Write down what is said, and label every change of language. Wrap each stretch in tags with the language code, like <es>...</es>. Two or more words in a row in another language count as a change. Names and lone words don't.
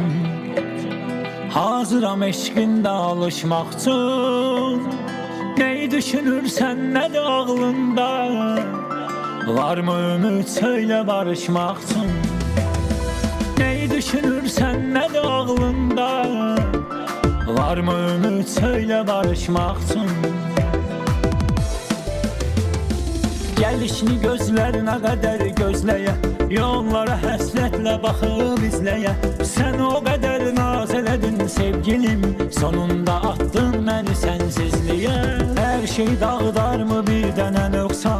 <az>Hazıram eşqində alışmaq üçün. Neyi düşünürsən, nədir ağlında? Varmı ümid, söylə barışmaq üçün.</az> <tr>Neyi düşünürsen ne de ağlında? Var mı ümit söyle barışmak için?</tr> <az>Gəlişini gözlərinə qədər gözləyə, yollara həsrətlə baxıb izləyə. Sən o qədər naz elədin sevgilim, sonunda attın məni sənsizliyə. Hər şey dağıdar mı bir dənə nöqsan?</az>